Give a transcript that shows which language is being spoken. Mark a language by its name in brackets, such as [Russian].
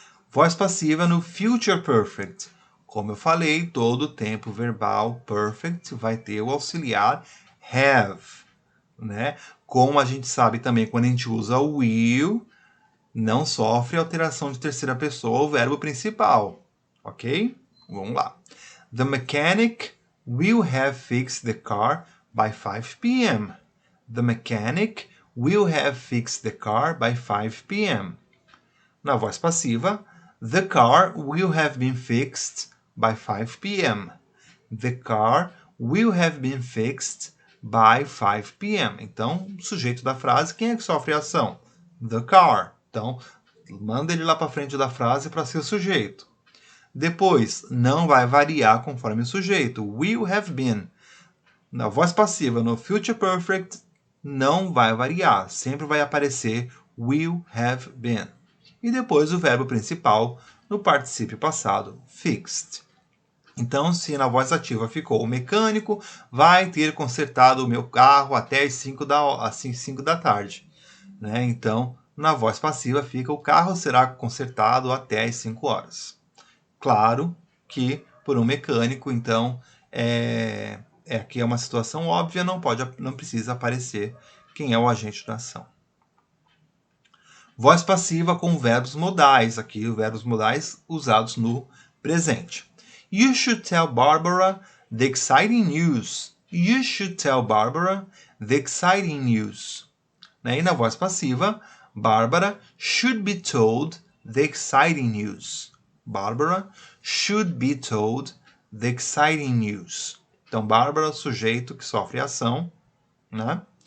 [Portuguese] Voz passiva no future perfect. Como eu falei, todo tempo verbal perfect vai ter o auxiliar have, né? Como a gente sabe também, quando a gente usa o will, não sofre alteração de terceira pessoa o verbo principal, ok? Vamos lá. [English] The mechanic will have fixed the car by 5 p.m. The mechanic will have fixed the car by 5 p.m. [Portuguese] Na voz passiva, [English] the car will have been fixed by 5 p.m. The car will have been fixed by 5 p.m. [Portuguese] Então, sujeito da frase, quem é que sofre a ação? [English] The car. [Portuguese] Então, manda ele lá para frente da frase para ser o sujeito. Depois, não vai variar conforme o sujeito. Will have been. Na voz passiva, no future perfect, não vai variar. Sempre vai aparecer will have been. E depois o verbo principal no particípio passado, fixed. Então, se na voz ativa ficou o mecânico vai ter consertado o meu carro até as 5 da tarde. Né? Então, na voz passiva fica o carro será consertado até as 5 horas. Claro que por um mecânico, então, aqui é uma situação óbvia, não precisa aparecer quem é o agente da ação. Voz passiva com verbos modais, aqui os verbos modais usados no presente. [English] You should tell Barbara the exciting news. You should tell Barbara the exciting news. [Portuguese] E na voz passiva, [English] Barbara should be told the exciting news. Barbara should be told the exciting news. [Portuguese] Então, Barbara, sujeito que sofre ação. Né?